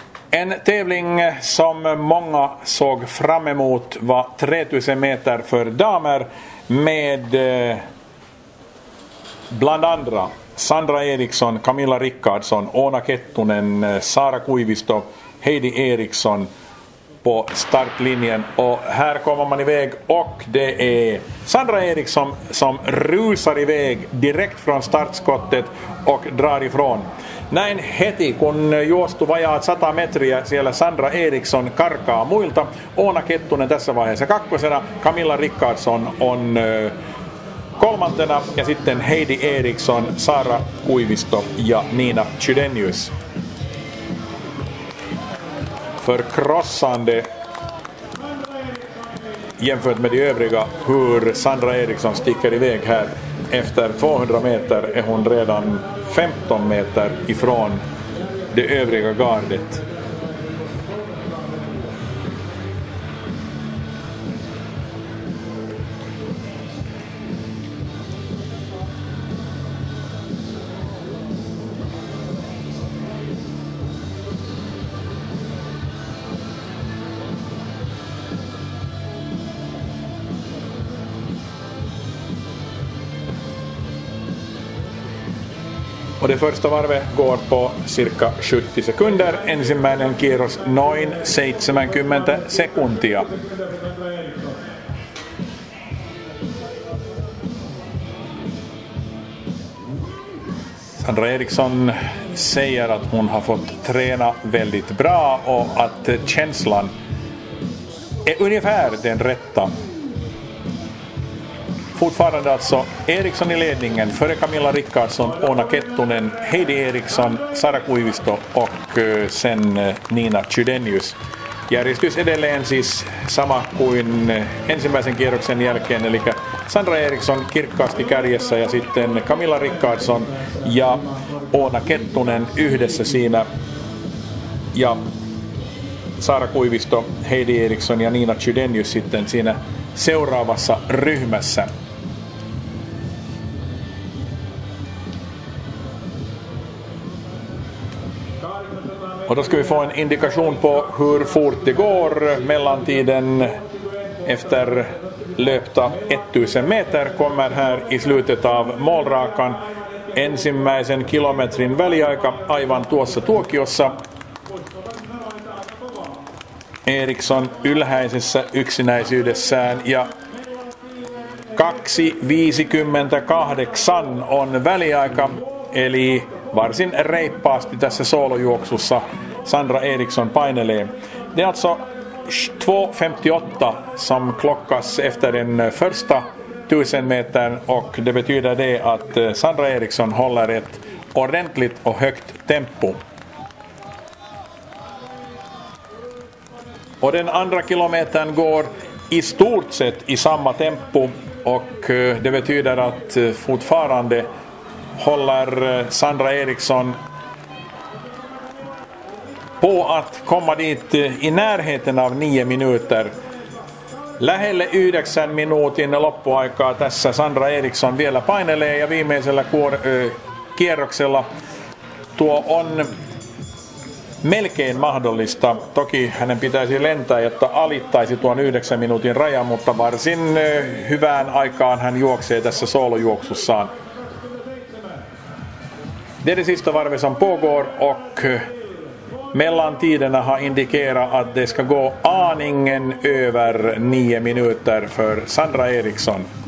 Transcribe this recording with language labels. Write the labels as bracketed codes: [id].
[sv] En tävling som många såg fram emot var 3000 meter för damer med bland andra Sandra Eriksson, Camilla Rickardsson, Oona Kettunen, Sara Kuivisto, Heidi Eriksson på startlinjen. Och här kommer man iväg och det är Sandra Eriksson som rusar iväg direkt från startskottet och drar ifrån. [fi] Näin heti, kun juostu vajaat 100 metriä, siellä Sandra Eriksson karkaa muilta. Oona Kettunen tässä vaiheessa kakkosena, Camilla Rickardsson on kolmantena ja sitten Heidi Eriksson, Sara Kuivisto ja Nina Chydenius. [sv] Förkrossande jämfört med de övriga hur Sandra Eriksson sticker iväg här. Efter 200 meter är hon redan 15 meter ifrån det övriga gardet. Och det första varvet går på cirka 70 sekunder. [fi] Ensimmäinen kierros noin 70 sekuntia. [sv] Sandra Eriksson säger att hon har fått träna väldigt bra och att känslan är ungefär den rätta. Fortfarande alltså Eriksson i ledningen före Camilla Rickardsson, Oona Kettunen, Heidi Eriksson, Sara Kuivisto och sen Nina Chydenius. [fi] Järjestys edelleen siis sama kuin ensimmäisen kierroksen jälkeen, eli Sandra Eriksson kirkkaasti kärjessä ja sitten Camilla Rickardsson ja Oona Kettunen yhdessä siinä ja Sara Kuivisto, Heidi Eriksson ja Nina Chydenius sitten siinä seuraavassa ryhmässä. [sv] Och då ska vi få en indikation på hur fort det går. Mellantiden efter löpta 1000 meter kommer här i slutet av målrakan. [fi] Ensimmäisen kilometrin väliaika aivan tuossa tuokiossa. Eriksson ylhäisessä yksinäisyydessään ja 2.58 on väliaika, eli varsin reippaasti tässä soolojuoksussa Sandra Eriksson painelee. [sv] Det är alltså 2.58 som klockas efter den första 1000 metern och det betyder det att Sandra Eriksson håller ett ordentligt och högt tempo. Och den andra kilometern går i stort sett i samma tempo och det betyder att fortfarande håller Sandra Eriksson på att komma dit i närheten av 9 minuter. [fi] Lähelle 9 minuutin loppuaikaa tässä Sandra Eriksson vielä painelee ja viimeisellä kierroksella tuo on melkein mahdollista. Toki hänen pitäisi lentää, jotta alittaisi tuon 9 minuutin rajan, mutta varsin hyvään aikaan hän juoksee tässä soolojuoksussaan. [sv] Det är det sista varvet som pågår och mellantiderna har indikerat att det ska gå aningen över 9 minuter för Sandra Eriksson.